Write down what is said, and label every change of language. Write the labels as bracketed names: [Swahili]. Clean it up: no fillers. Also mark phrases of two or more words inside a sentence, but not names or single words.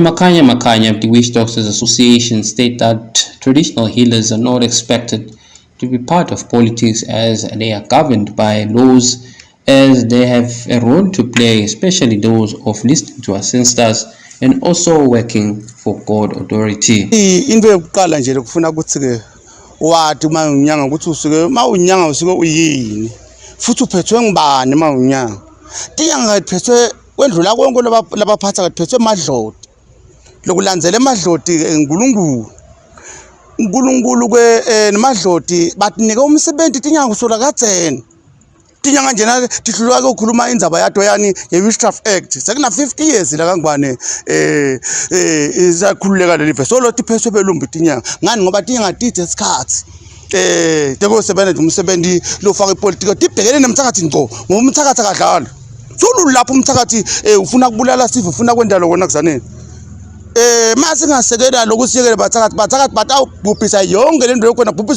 [English] Makanya of the Witch Doctors Association state that traditional healers are not expected to be part of politics as they are governed by laws, as they have a role to play, especially those of listening to ancestors and also working for God authority. [Swati] Into yokuqala nje lokufuna ukuthi ke wathi uma unyanga ukuthi usuke uma unyanga usuke uyini futhi uphethwe ngibani uma unyanga tinyanga iphethwe kwendlula konke labaphatha kaphethwe emadloti lokulandzela emadloti uNkulunkulu ke nemadloti batinika umsebenzi tinyanga usola kadzeni tinyanga njena tihlulwa ukukhuluma indzaba yato yani ye-Witchcraft Act sekuna 50 years la kangwane izakhululeka lelive solo tiphethwe belumbi tinyanga ngani ngoba tinyanga tithe isikhathi tekusebenza umsebenzi lofaka ipolitiki tibhekene nemthakathi ngqo ngoba umthakathi akadlala solo lapho umthakathi ufuna kubulala sivu ufuna kwenda lokho nakuzaneni mase ngasekela lokusikela bathakathi batawubhubhisa yonke lento yokhona bhubhisa